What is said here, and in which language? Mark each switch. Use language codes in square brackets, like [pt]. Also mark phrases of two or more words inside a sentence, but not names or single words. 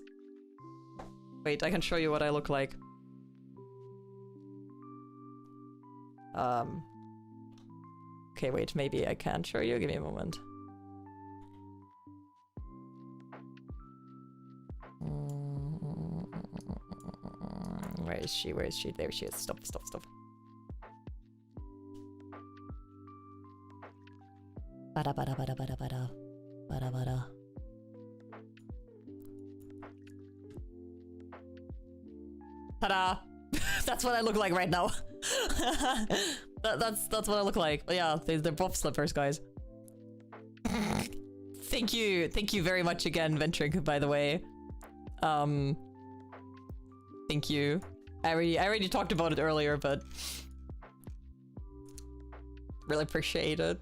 [en] Wait, I can show you what I look like. Okay, wait, maybe I can't show you. Give me a moment. Where is she? Where is she? There she is. Stop, stop, stop. Bada bada bada bada bada. Bada bada. Ta-da! That's what I look like right now. That's what I look like. Yeah, they're Bob slippers, guys. Thank you very much again, Ventric, by the way. Thank you. I already talked about it earlier, but really appreciate it.